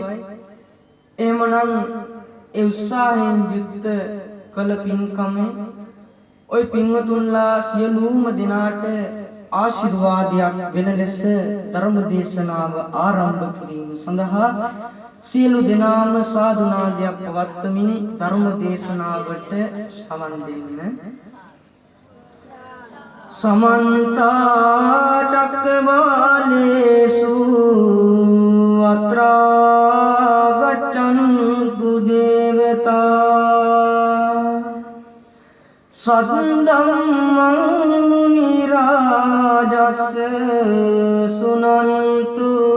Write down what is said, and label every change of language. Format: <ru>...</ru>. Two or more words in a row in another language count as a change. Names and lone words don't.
<si>එහෙමනම් ඒ උත්සාහයෙන් යුක්ත කළ පින්කමේ ඔය පින්වතුන්ලා සියලුම දෙනාට ආශිර්වාදයක් වෙන ලෙස ධර්ම දේශනාව ආරම්භ කිරීම සඳහා සියලු දෙනාම සාදුනාදයක් පවත්වමින් ධර්ම දේශනාවට සමන් දෙන්න.</si> <pi>समन्त चक्रवालेषु अत्रा गच्छन्तु देवता सद्दम्मं मुनिराजस्य सुनन्तु</pi>